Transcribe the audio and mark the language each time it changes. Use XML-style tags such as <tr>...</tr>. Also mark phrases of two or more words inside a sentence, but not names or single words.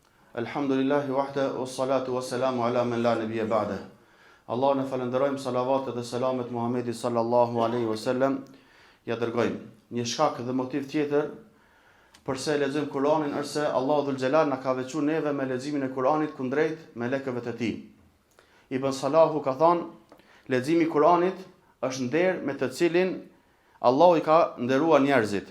<ar>الحمد لله وحده والصلاة والسلام على من لا نبي بعده.</ar> <sq>Allah në falenderojmë, salavatet dhe selamet Muhamedit</sq> <ar>صلى الله عليه وسلم</ar> <sq>ja dërgojmë. Një shkak dhe motiv tjetër përse lexojmë Kur'anin është se Allahu</sq> <ar>ذو الجلال</ar> <sq>na ka veçuar neve me leximin e Kur'anit kundrejt melekëve të tij. Ibn Salahu ka thënë, leximi i Kur'anit është nder me të cilin Allahu i ka nderuar njerëzit.</sq>